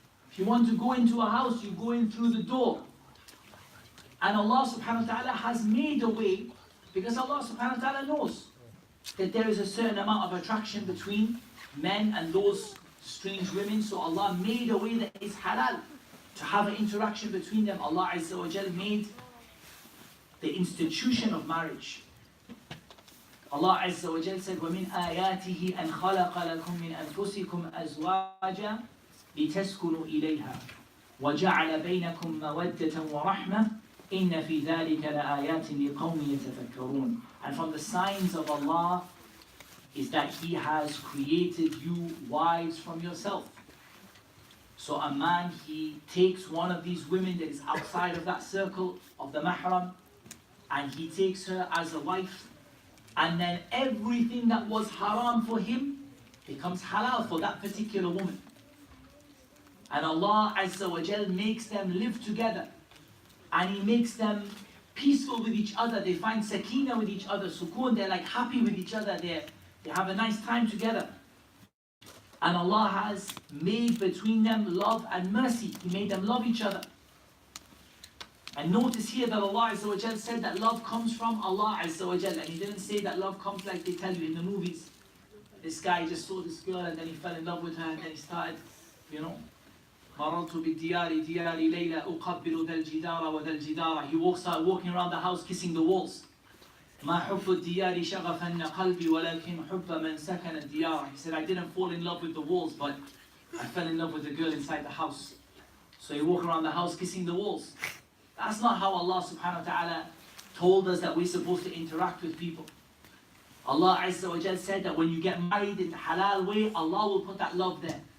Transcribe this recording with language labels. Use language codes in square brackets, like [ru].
[en] If you want to go into a house, you go in through the door. And Allah subhanahu wa ta'ala has made a way, because Allah subhanahu wa ta'ala knows that there is a certain amount of attraction between men and those strange women. So Allah made a way that is halal to have an interaction between them. Allah Azza wa Jal made the institution of marriage. [ar] Allah Azza wa Jal said, وَمِنْ آيَاتِهِ أَنْ خَلَقَ لَكُم مِّنْ أَنفُسِكُمْ أَزْوَاجًا لِتَسْكُنُوا إِلَيْهَا وَجَعَلَ بَيْنَكُم مَّوَدَّةً وَرَحْمَةً إِنَّ فِي ذَلِكَ لَآيَاتٍ لِقَوْمٍ يَتَفَكَّرُونَ. [en] And from the signs of Allah is that He has created you wives from yourself. So a man, he takes one of these women that is outside of that circle of the mahram, and he takes her as a wife, and then everything that was haram for him becomes halal for that particular woman. And Allah Azza wa Jal makes them live together, and He makes them peaceful with each other. They find sakina with each other, sukoon, they're like happy with each other, they have a nice time together. And Allah has made between them love and mercy. He made them love each other. And notice here that Allah Azza wa Jal said that love comes from Allah Azza wa Jal. And He didn't say that love comes like they tell you in the movies. This guy just saw this girl and then he fell in love with her and then he started, [ar] مررت بالديار ديار ليلى أقبل ذا الجدار وذا الجدار. [en] He started walking around the house kissing the walls. [ar] ما حب الديار شغفن قلبي ولكن حب من سكن الديار. [en] He said, I didn't fall in love with the walls, but I fell in love with the girl inside the house. So he walked around the house kissing the walls. That's not how Allah subhanahu wa ta'ala told us that we're supposed to interact with people. Allah Azza wa Jal said that when you get married in the halal way, Allah will put that love there.